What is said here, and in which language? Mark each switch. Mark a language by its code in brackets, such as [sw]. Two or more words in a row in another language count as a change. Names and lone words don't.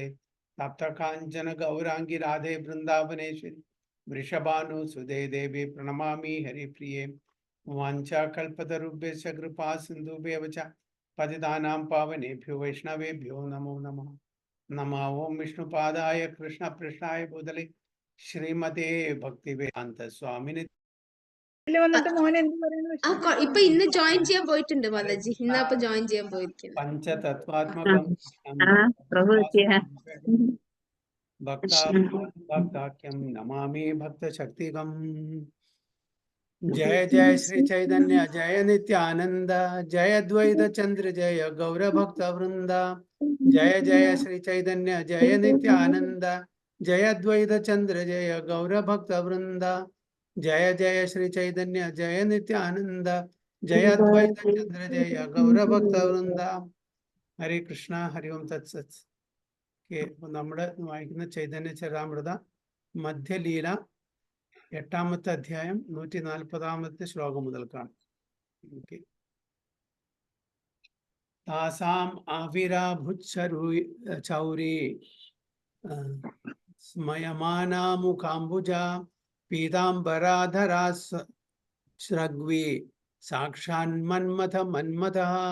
[sa] तप्त काञ्चन गौरांगी राधे वृंदावनेश्वरी वृषभानुसुते देवी प्रणमामि हरिप्रिये। वाञ्छाकल्पतरुभ्यश्च कृपा सिन्धुभ्येव च पतितानां पावनेभ्यो वैष्णवेभ्यो नमो नमः। नमः ओं विष्णुपादाय कृष्णपृष्ठाय भूतले श्रीमते भक्तिवेदान्त स्वामिने [ml] വന്നിട്ട് മോൻ എന്ത് പറയുന്നു? ഇപ്പൊ ഇന്ന് ജോയിൻ ചെയ്യാൻ പോയിട്ടുണ്ട് മാതാജി. ഇന്നപ്പൊ ജോയിൻ ചെയ്യാൻ പോയിരിക്കുന്നു. [sa] पंचतत्त्वात्मकं भक्ताख्यं नमामि भक्तशक्तिकम्। जय जय श्री चैतन्य जय नित्यानंद जय द्वैत चंद्र जय गौर भक्त वृंद। जय जय श्री चैतन्य जय नित्यानंद जय द्वैत चंद्र जय गौर भक्त वृंद। जय जय श्री चैतन्य जय नित्यानंद जय द्वैत चंद्र जय गौर भक्त वृंद। हरे कृष्णा हरि ओम तत्सत्। [ml] നമ്മുടെ വായിക്കുന്ന ചൈതന്യ ചരിതാമൃത മധ്യലീല 8-ാമത്തെ അധ്യായം 140-ാമത്തെ ശ്ലോകം മുതൽക്കാണ്. [sa] तासां आविरभूच्छौरि स्मयमानमुखाम्बुज पीताम्बरधरा स्रग्वी साक्षान्मन्मथ मन्मथः.